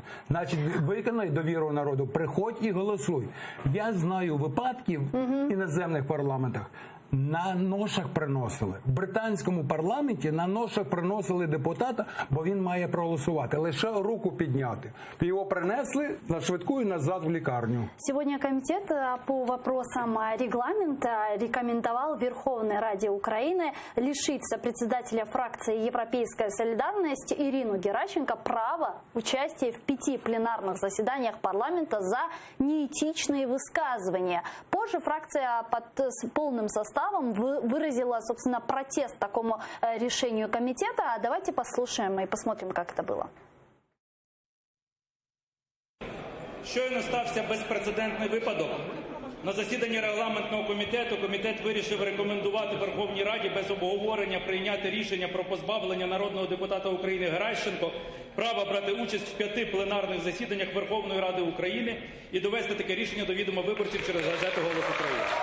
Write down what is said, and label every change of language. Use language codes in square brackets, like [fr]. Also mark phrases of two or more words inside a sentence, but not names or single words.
[uk] Значить, виконай довіру народу, приходь і голосуй. Я знаю випадків в іноземних парламентах, на ношах приносили. В британському парламенті на ношах приносили депутата, бо він має проголосувати. Лише руку підняти. Його принесли на швидку і назад в лікарню. [ru] Сегодня комитет по вопросам регламента рекомендовал Верховной Раде Украины лишить сопредседателя фракции «Европейская солидарность» Ирину Геращенко права участия в 5 пленарных заседаниях парламента за неэтичные высказывания. Позже фракция под полным составом выразила, собственно, протест такому решению комитета. Давайте послушаем и посмотрим, как это было. [uk] Щойно стався безпрецедентний випадок. На засіданні регламентного комітету комітет вирішив рекомендувати Верховній Раді без обговорення прийняти рішення про позбавлення народного депутата України Геращенко права брати участь в 5 пленарних засіданнях Верховної Ради України і довести таке рішення до відома виборців через газету «Голос України».